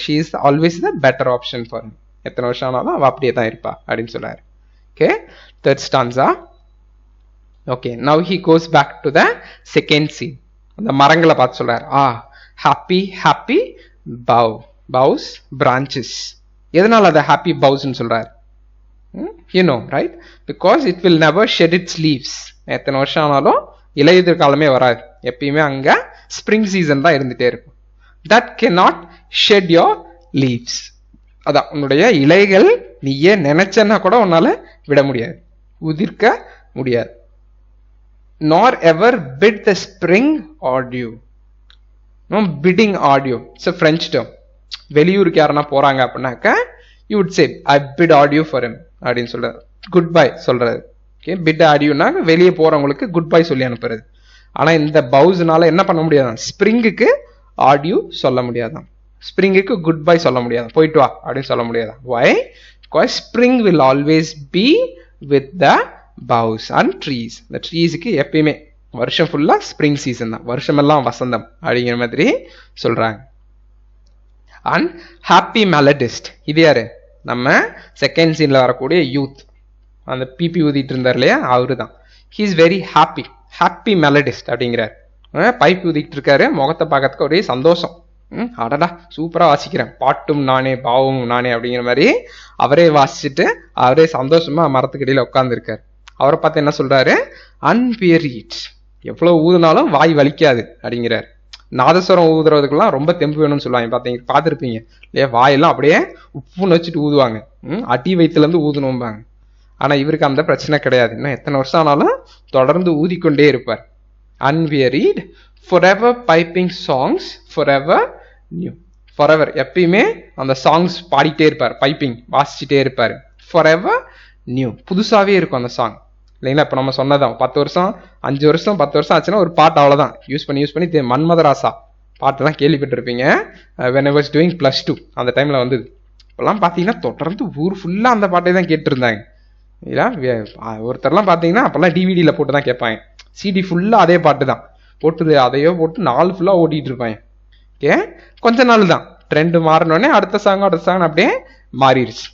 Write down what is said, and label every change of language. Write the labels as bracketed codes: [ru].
[en] She is always the better option for me. [ta] எத்தனை வருஷம் ஆனாலும் அவள் அப்படியே தான் இருப்பா அப்படின்னு சொல்றாரு. [en] Okay, third stanza. Okay, now he goes back to the second scene. [ta] அந்த மரங்களை பார்த்து சொல்றாரு, ஹாப்பி ஹாப்பி பவ், பவுஸ் பிரான்ச்சஸ். எதனால அதை ஹாப்பி பவுஸ்ன்னு சொல்றாரு? [en] You know, right? Because it will never shed its leaves. [ta] எத்தனை வருஷம் ஆனாலும் இலையுதிர் காலமே வராது. எப்பயுமே அங்க ஸ்ப்ரிங் சீசன் தான் இருந்துட்டே இருக்கும். [en] That cannot shed your leaves. [ta] அதான் உன்னுடைய இலைகள் நீயே நினைச்சன்னா கூட உன்னால விட முடியாது, உதிர்க்க முடியாது. [en] Nor ever bid the spring adieu. No bidding adieu. It's a French term. [ta] வெளியூருக்கு யாருன்னா போறாங்க அப்படின்னாக்க [en] you would say I bid adieu for him [ta] அப்படின்னு சொல்றாரு, குட் பை சொல்றாரு. ஓகே, பிட் adieuனா வெளியே போறவங்களுக்கு குட் பை சொல்லி அனுப்புறது. ஆனா இந்த பவுஸ்னால என்ன பண்ண முடியாதான், ஸ்ப்ரிங்குக்கு adieu சொல்ல முடியாதான், ஸ்ப்ரிங்குக்கு குட் பை சொல்ல முடியாதான், போயிட்டு வா அப்படின்னு சொல்ல முடியாதான். [en] why? Because spring will always be with the boughs and trees. [ta] இந்த ட்ரீஸுக்கு எப்பயுமே வருஷம் ஃபுல்லா ஸ்ப்ரிங் சீசன் தான், வருஷமெல்லாம் வசந்தம் அப்படிங்கிற மாதிரி சொல்றாங்க. அண்ட் ஹாப்பி மெலடிஸ்ட், இது யாரு? நம்ம செகண்ட் சீன்ல வரக்கூடிய யூத், அந்த பிபி ஊதிட்டு இருந்தார் இல்லையா, அவரு தான். [en] he is very happy, [ta] happy மெலடிஸ்ட் அப்படிங்கிறார். பைப் ஊதிட்டு இருக்காரு, முகத்தை பார்க்கறதுக்கு ஒரே சந்தோஷம். அடடா சூப்பரா வாசிக்கிறேன், பாட்டும் நானே பாவமும் நானே அப்படிங்கிற மாதிரி அவரே வாசிச்சுட்டு அவரே சந்தோஷமா மரத்துக்கடியில உட்கார்ந்துருக்காரு. அவரை பார்த்து என்ன சொல்றாரு, அன்பியரீட், எவ்வளவு ஊதுனாலும் வாய் வலிக்காது அப்படிங்கிறார். நாதஸ்வரம் ஊதுறதுக்கெல்லாம் ரொம்ப தெம்பு வேணும்னு சொல்லுவாங்க, பார்த்துருப்பீங்க இல்லையா, வாயெல்லாம் அப்படியே உப்புன்னு வச்சுட்டு ஊதுவாங்க, அடி வயிற்றுல இருந்து ஊதணும்பாங்க. ஆனா இவருக்கு அந்த பிரச்சனை கிடையாது, இன்னும் எத்தனை வருஷம் ஆனாலும் தொடர்ந்து ஊதிக்கொண்டே இருப்பார். [en] Unwearied, forever piping songs, forever new. [ta] forever எப்பயுமே அந்த சாங்ஸ் பாடிட்டே இருப்பார், பைப்பிங் வாசிச்சுட்டே இருப்பார். forever new, புதுசாவே இருக்கும் அந்த சாங் இல்லைங்களா. இப்போ நம்ம சொன்னதான் 10 வருஷம் 5 வருஷம் 10 வருஷம் ஆச்சுன்னா ஒரு பாட்டு அவ்வளோதான் யூஸ் பண்ணி மன்மதராசா பாட்டுலாம் கேள்விப்பட்டிருப்பீங்க. [en] when I was doing +2 [ta] அந்த டைமில் வந்தது. இப்போல்லாம் பார்த்தீங்கன்னா தொடர்ந்து ஊர் ஃபுல்லாக அந்த பாட்டை தான் கேட்டுருந்தாங்க இல்லையா. ஒருத்தர்லாம் பார்த்தீங்கன்னா அப்போல்லாம் டிவிடியில் போட்டு தான் கேட்பாங்க, சிடி ஃபுல்லாக அதே பாட்டு தான் போட்டு அதையோ போட்டு நாள் ஃபுல்லாக ஓட்டிகிட்டு இருப்பாங்க. ஓகே, கொஞ்ச நாள் தான் ட்ரெண்டு மாறினோடனே அடுத்த சாங் அப்படியே மாறிடுச்சு.